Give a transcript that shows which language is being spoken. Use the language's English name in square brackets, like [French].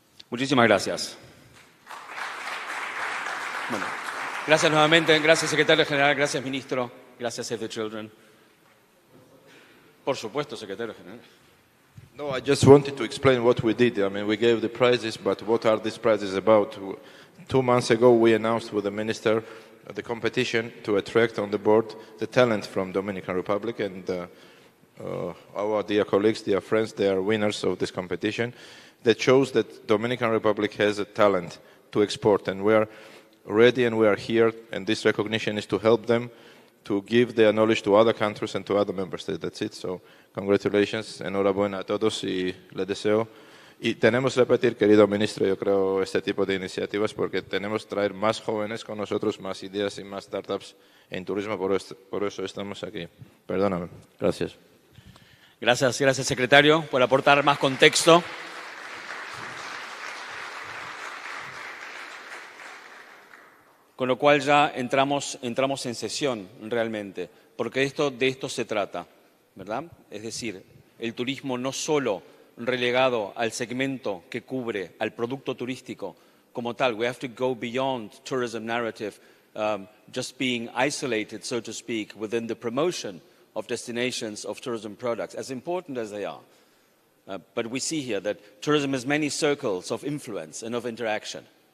[Spanish] Muchísimas gracias. Bueno, gracias nuevamente, gracias secretario general, gracias ministro, gracias Save the Children. Por supuesto, secretario general. [English] No, I just wanted to explain what we did. I mean, we gave the prizes, but what are these prizes about? 2 months ago, we announced with the minister the competition to attract on the board the talent from Dominican Republic, and our dear colleagues, dear friends, they are winners of this competition. That shows that Dominican Republic has a talent to export, and we are ready and we are here, and this recognition is to help them to give their knowledge to other countries and to other member states. That's it. So, congratulations, [Spanish] enhorabuena a todos y les deseo. Y tenemos que repetir, querido ministro, yo creo, este tipo de iniciativas porque tenemos que traer más jóvenes con nosotros, más ideas y más startups en turismo, por eso estamos aquí. Perdóname. Gracias. Gracias, gracias secretario, por aportar más contexto. Con lo cual ya entramos en sesión realmente, porque de esto se trata, ¿verdad? Es decir, el turismo no solo relegado al segmento que cubre al producto turístico como tal. [English] We have to go beyond tourism narrative, just being isolated, so to speak, within the promotion of destinations of tourism products, as important as they are. But we see here that tourism has many circles of influence and of interaction.